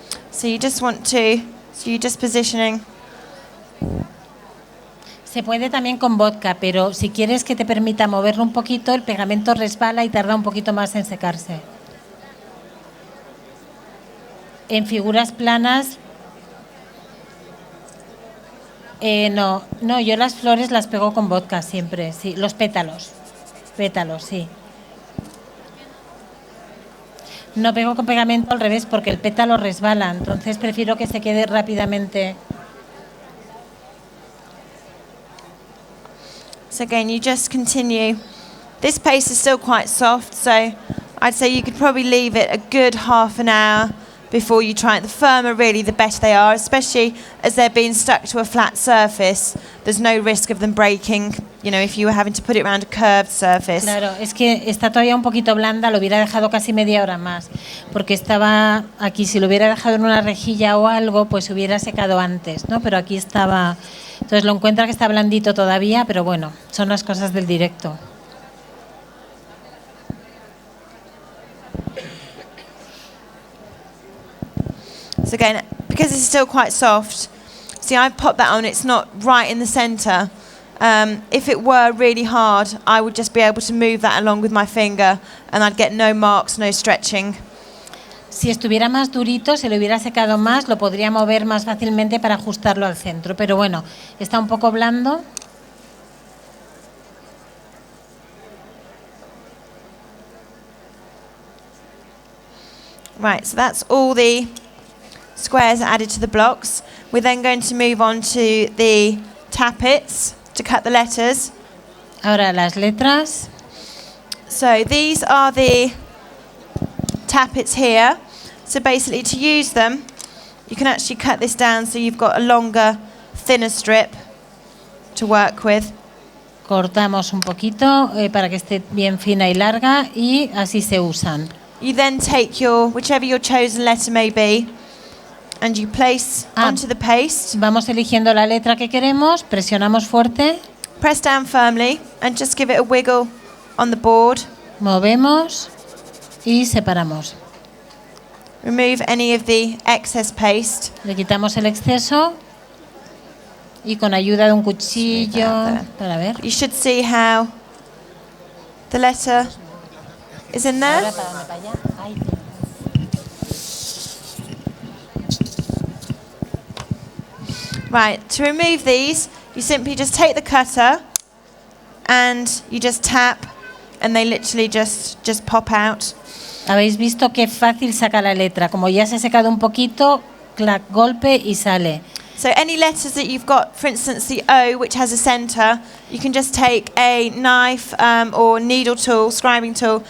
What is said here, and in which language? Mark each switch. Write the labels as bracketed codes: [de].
[en] So you're just positioning. [es] Se puede también con vodka, pero si quieres que te permita moverlo un poquito, el pegamento resbala y tarda un poquito más en secarse. En figuras planas, no, yo las flores las pego con vodka siempre, sí, los pétalos, sí. No pego con pegamento al revés porque el pétalo resbala, entonces prefiero que se quede rápidamente. [en] So again, you just continue. This paste is still quite soft, so I'd say you could probably leave it a good half an hour before you try it. The firmer really, the better they are, especially as they're being stuck to a flat surface. There's no risk of them breaking, if you were having to put it around a curved surface. [es] Claro, es que está todavía un poquito blanda, lo hubiera dejado casi media hora más, porque estaba aquí, si lo hubiera dejado en una rejilla o algo, pues hubiera secado antes, ¿no? Pero aquí estaba, entonces lo encuentra que está blandito todavía, pero bueno, son las cosas del directo. [en] So again, because it's still quite soft, see, I've popped that on, it's not right in the centre. If it were really hard, I would just be able to move that along with my finger and I'd get no marks, no stretching. [es] Si estuviera más durito, se le hubiera secado más, lo podría mover más fácilmente para ajustarlo al centro. Pero bueno, está un poco blando. [en] Right, so that's all the squares added to the blocks. We're then going to move on to the tappets to cut the letters. [es] Ahora las letras. [en] So these are the tappets here. So basically to use them, you can actually cut this down so you've got a longer, thinner strip to work with. [es] Cortamos un poquito para que esté bien fina y larga y así se usan. [en] You then take whichever your chosen letter may be, and you place onto the paste. [es] Vamos eligiendo la letra que queremos, presionamos fuerte. [en] Press down firmly and just give it a wiggle on the board. [es] Movemos y separamos. [en] Remove any of the excess paste. [es] Le quitamos el exceso y con ayuda de un cuchillo para ver. [en] You should see how the letter is in there. [es] Ahora, ¿para dónde? ¿Para allá? Ay, [en] Right, to remove these, you simply just take the cutter and you just tap and they literally just pop out. [es] Habéis visto qué fácil saca la letra. Como ya se ha secado un poquito, clac, golpe y sale. [en] So any letters that you've got, for instance the O, which has a centre, you can just take a knife or needle tool, scribing tool,